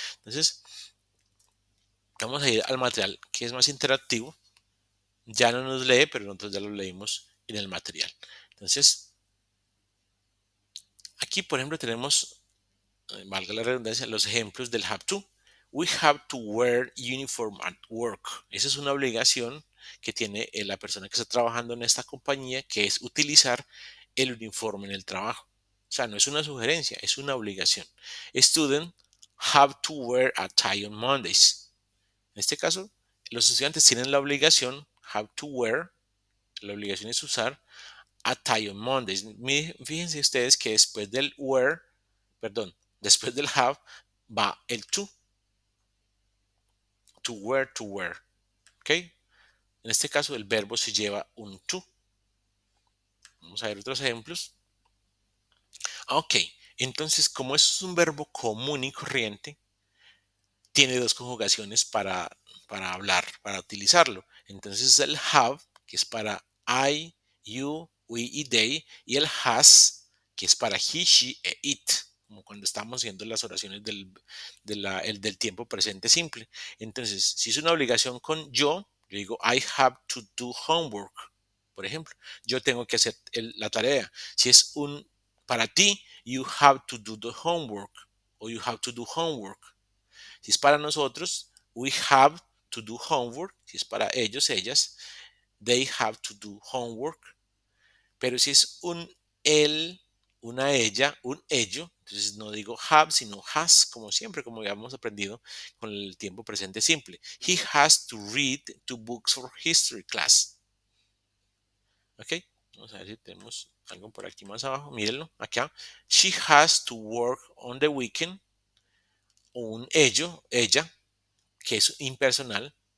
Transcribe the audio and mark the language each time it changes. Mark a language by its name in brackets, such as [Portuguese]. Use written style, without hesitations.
[Spanish] Entonces, vamos a ir al material que es más interactivo. Ya no nos lee, pero nosotros ya lo leímos en el material. Entonces, aquí, por ejemplo, tenemos, valga la redundancia, los ejemplos del have to. [English] We have to wear uniform at work. [Spanish] Esa es una obligación que tiene la persona que está trabajando en esta compañía, que es utilizar el uniforme en el trabajo. O sea, no es una sugerencia, es una obligación. [English] Students have to wear a tie on Mondays. [Spanish] En este caso, los estudiantes tienen la obligación, [English] have to wear, [Spanish] la obligación es usar [English] a tie on Mondays. [Spanish] Fíjense ustedes que después del wear, perdón, después del have va el [English] to wear, to wear. [Spanish] ¿Ok? En este caso, el verbo se lleva un to. Vamos a ver otros ejemplos. Ok, entonces, como eso es un verbo común y corriente, tiene dos conjugaciones para hablar, para utilizarlo. Entonces, el have, que es para I, you, we y they, y el has, que es para he, she e it, como cuando estamos haciendo las oraciones del tiempo presente simple. Entonces, si es una obligación con yo digo [English] I have to do homework, [Spanish] por ejemplo. Yo tengo que hacer la tarea. Si es para ti, [English] you have to do the homework o you have to do homework. Si es para nosotros, we have to do homework. [Spanish] Si es para ellos, ellas, [English] they have to do homework. [Spanish] Pero si es un él, una ella, un ello, entonces no digo have, sino has, como siempre, como habíamos aprendido con el tiempo presente simple. [English] He has to read 2 books for history class. [Spanish] ¿Ok? Vamos a ver si tenemos algo por aquí más abajo. Mírenlo, acá. [English] She has to work on the weekend. [Spanish] Un ello, ella, que es impersonal.